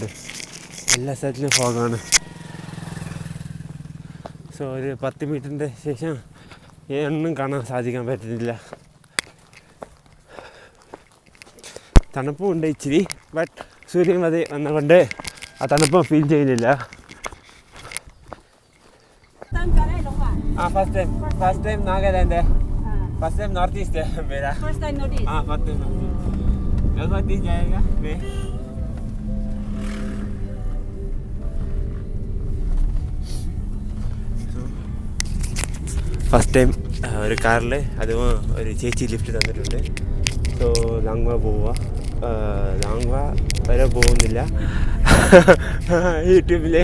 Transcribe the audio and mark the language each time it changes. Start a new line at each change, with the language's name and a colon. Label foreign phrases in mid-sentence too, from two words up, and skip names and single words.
Malayalam: എല്ലാ സ്ഥലത്തിലും ഫോഗാണ്. സോ ഒരു 10 മിനിറ്റിൻ്റെ ശേഷം ഒന്നും കാണാൻ സാധിക്കാൻ പറ്റുന്നില്ല. തണുപ്പും ഉണ്ട് ഇച്ചിരി, ബട്ട് സൂര്യൻ വന്നുകൊണ്ട് ആ തണുപ്പ് ഫീൽ ചെയ്യുന്നില്ല.
English: first time
Hindi: नागालैंड है,
English: first time North East
Hindi: है मेरा.
English: first time North East. first time North East.
Hindi: कल नॉर्थ ईस्ट जाएगा मैं.
English: first time
Malayalam: ഒരു കാറിൽ, അതും ഒരു ചേച്ചി ലിഫ്റ്റ് തന്നിട്ടുണ്ട്. സോ ലാങ്വ പോവുക. ലാങ്വ വരെ പോകുന്നില്ല യൂട്യൂബിലെ.